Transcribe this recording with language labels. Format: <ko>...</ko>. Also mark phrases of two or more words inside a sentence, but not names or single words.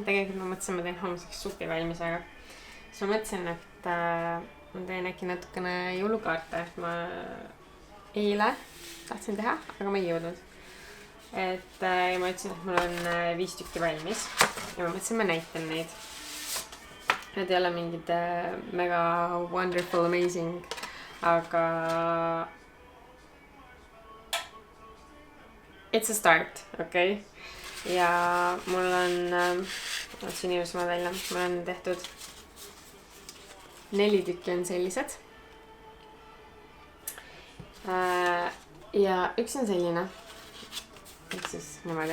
<et>Tegelikult ma mõtlesin, ma teen homseks supi valmis, aga siis ma mõtlesin, et ma teen äkki natukene jõulukaarte. Ma eile tahtsin teha, aga ma ei jõudnud. Ja ma ütlesin, et mul on 5 tükki valmis ja ma mõtlesin, ma näitan neid. Need ei ole mingid mega</et> <en>wonderful, amazing,</en> <et>aga</et> <en>it's a start,</en> <et>okei? Ja mul on, otsin inimesema välja, mul on tehtud 4 tükki on sellised. Ja üks on selline. Ehk siis niimoodi.</et>